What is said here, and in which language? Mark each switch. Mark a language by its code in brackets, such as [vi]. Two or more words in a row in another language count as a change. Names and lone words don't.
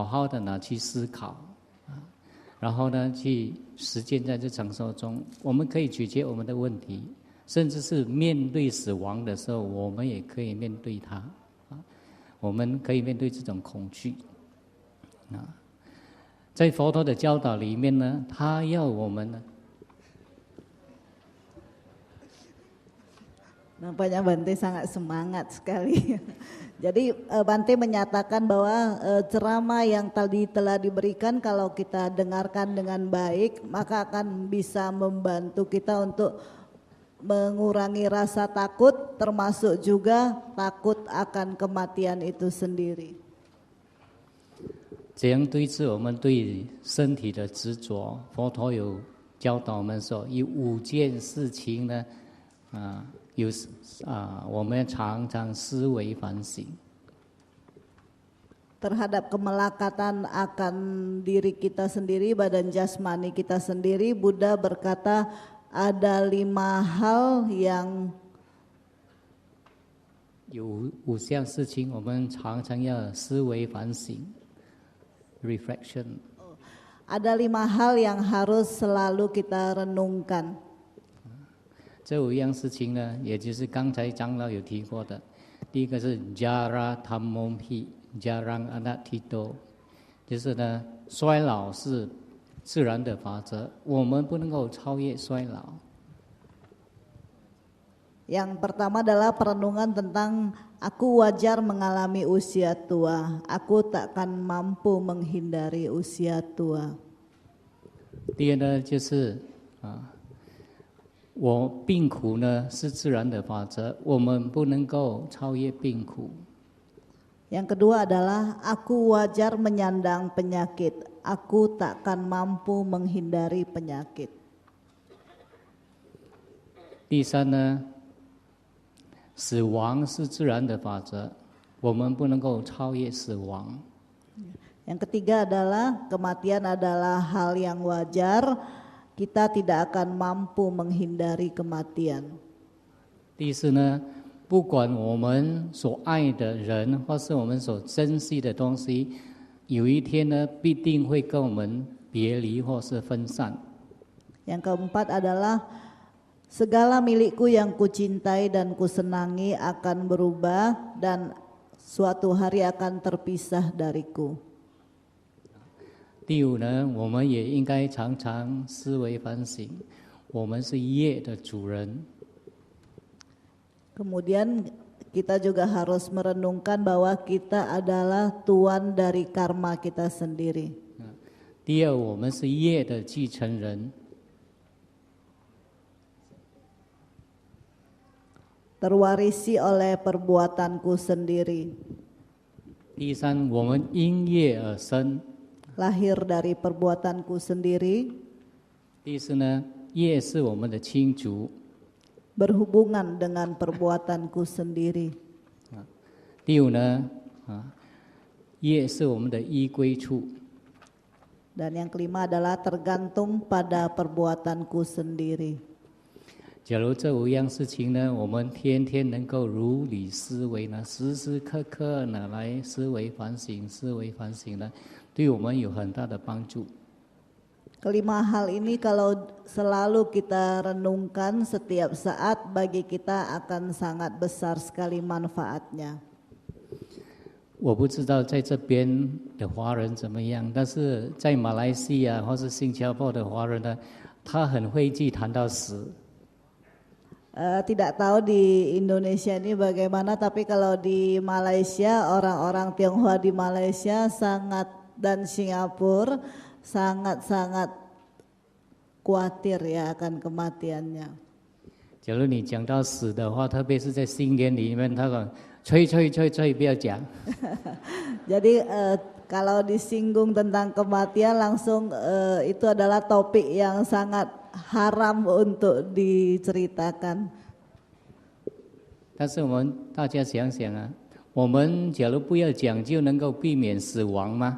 [zh] 好的拿去思考然后呢，去实践在日常生活中，我们可以解决我们的问题，甚至是面对死亡的时候，我们也可以面对它我们可以面对这种恐惧在佛陀的教导里面呢，他要我们呢 [id] Nampaknya Bante sangat semangat sekali. Jadi Bante menyatakan bahwa ceramah yang tadi telah diberikan kalau kita dengarkan dengan baik maka akan bisa membantu kita untuk mengurangi rasa takut, termasuk juga takut akan kematian itu sendiri. [zh] 这样对治我们对身体的执着，佛陀有教导我们说，有5件事情呢，我们常常思维反省。 [id] Terhadap kemelekatan akan diri kita sendiri, badan jasmani kita sendiri, Buddha berkata ada 5 hal yang [zh] 有5项事情，我们常常要思维反省 （reflection）。 [id] ada 5 hal yang harus selalu kita renungkan. [zh] 这5样事情呢，也就是刚才长老有提过的。第一个是 [pi] Jara Dhammompi。 Jarang Anatito， [zh] 就是呢，衰老是自然的法则，我们不能够超越衰老。 [id] Yang pertama adalah perenungan tentang aku wajar mengalami usia tua, aku takkan mampu menghindari usia tua. [zh] 第二呢，就是我病苦呢是自然的法则，我们不能够超越病苦。 [id] Yang kedua adalah aku wajar menyandang penyakit, aku takkan mampu menghindari penyakit. [zh] 第三呢，死亡是自然的法则，我们不能够超越死亡。 [id] Yang ketiga adalah kematian adalah hal yang wajar, kita tidak akan mampu menghindari kematian. [zh] 第四呢， 不管我们所爱的人，或是我们所珍惜的东西，有一天呢，必定会跟我们别离或是分散。 [id] Yang keempat adalah segala milikku yang kucintai dan kusenangi akan berubah dan suatu hari akan terpisah dariku. [zh] 第五呢，我们也应该常常思维反省，我们是业的主人。 [id] Kemudian kita juga harus merenungkan bahwa kita adalah tuan dari karma kita sendiri. [zh] 第二，我们是业的继承人。 [id] Terwarisi oleh perbuatanku sendiri. [zh] 第三，我们因业而生。 [id] Lahir dari perbuatanku sendiri. [zh] 第四呢，业是我们的亲族。 [id] Berhubungan dengan perbuatanku sendiri. [zh] 第五呢，业是我们的依归处。 [id] Dan yang kelima adalah tergantung pada perbuatanku sendiri. [zh] 假如这5样事情呢，我们天天能够如理思维呢，时时刻刻呢来思维反省呢，对我们有很大的帮助。 [id] Kelima hal ini kalau selalu kita renungkan setiap saat bagi kita akan sangat besar sekali manfaatnya. [zh] 我不知道在这边的华人怎么样，但是在马来西亚或是新加坡的华人呢，他很会去谈到死。 [id] Tidak tahu di Indonesia ini bagaimana, tapi kalau di Malaysia, orang-orang Tionghoa di Malaysia sangat dan Singapura sangat-sangat khawatir ya akan kematiannya. [zh] 假如你讲到死的话，特别是在新年里面，他讲吹，不要讲。 [id] Jadi kalau disinggung tentang kematian langsung itu adalah topik yang sangat haram untuk diceritakan. [zh] 但是我们大家想想啊，我们假如不要讲，就能够避免死亡吗？